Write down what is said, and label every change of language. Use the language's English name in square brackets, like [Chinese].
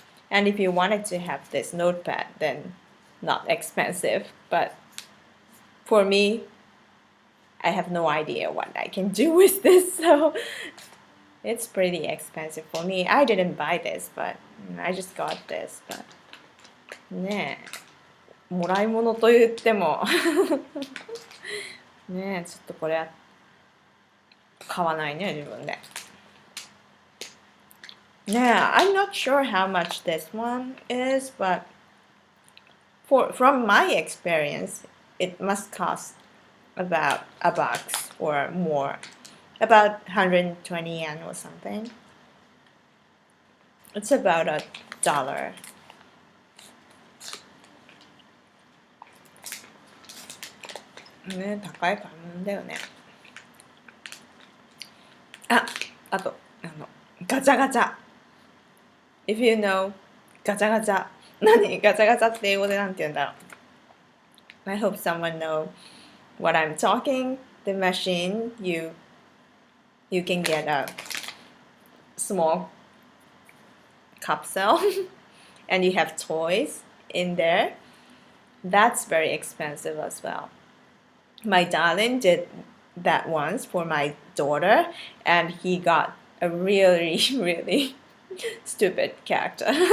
[English] And if you wanted to have this notepad, then not expensive. But for me, I have no idea what I can do with this, so it's pretty expensive for me. I didn't buy this, but I just got this. But [Japanese] ねえ、もらい物と言ってもねえ、ちょっとこれは買わないね、自分で。 [English] Yeah, I'm not sure how much this one is, but from my experience, it must cost about $1 or more, about 120 yen or something. It's about $1. [Japanese] ね、高い買い物だよね。あと、ガチャガチャ。 [English] If you know ガチャガチャ。 [Japanese] 何ガチャガチャって英語でなんて言うんだろう。 [English] I hope someone know what I'm talking. The machine, you can get a small capsule and you have toys in there. That's very expensive as well. My darling did that once for my daughter, and he got a really, really stupid character.